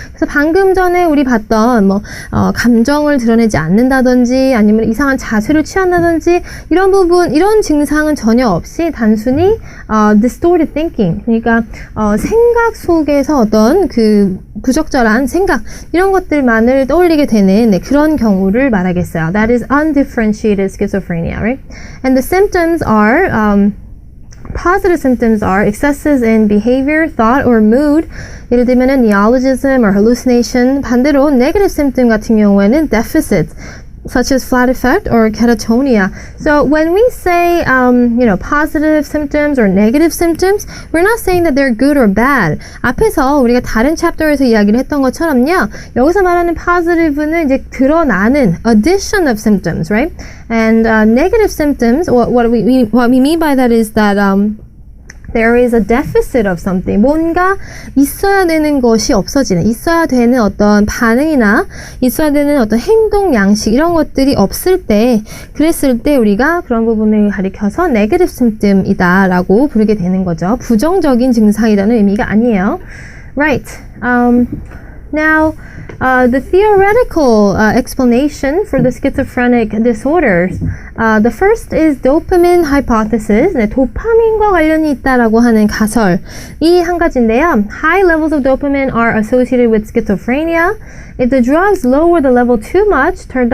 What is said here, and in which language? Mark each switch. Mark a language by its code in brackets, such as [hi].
[ko] 그래서 방금 전에 우리 봤던 감정을 드러내지 않는다든지 아니면 이상한 자세를 취한다든지 이런 부분, 이런 증상은 전혀 없이 단순히 distorted thinking, 그러니까 생각 속에서 어떤 그 부적절한 생각 이런 것들만을 떠올리게 되는 그런 경우를 말하겠어요. [en] That is undifferentiated schizophrenia. Right? And the symptoms are, positive symptoms are excesses in behavior, thought, or mood. [ko] 예를 들면 [en] neologism or hallucination. [ko] 반대로 [en] negative symptom [ko] 같은 경우에는 [en] deficits, such as flat effect or catatonia. So when we say, positive symptoms or negative symptoms, we're not saying that they're good or bad. [ko] 앞에서 우리가 다른 챕터에서 이야기를 했던 것처럼요, 여기서 말하는 positive는 이제 드러나는 [en] addition of symptoms, right? And negative symptoms, what we mean by that is that there is a deficit of something. [ko] 뭔가 있어야 되는 것이 없어지는, 있어야 되는 어떤 반응이나 있어야 되는 어떤 행동 양식 이런 것들이 없을 때, 그랬을 때 우리가 그런 부분을 가리켜서 negative symptom이다라고 부르게 되는 거죠. 부정적인 증상이라는 의미가 아니에요. [en] Right. Now, the theoretical explanation for the schizophrenic disorders. The first is dopamine hypothesis. [ko] 네, 도파민과 관련이 있다라고 하는 가설이 한 가지인데요. [en] High levels of dopamine are associated with schizophrenia. If the drugs lower the level too much,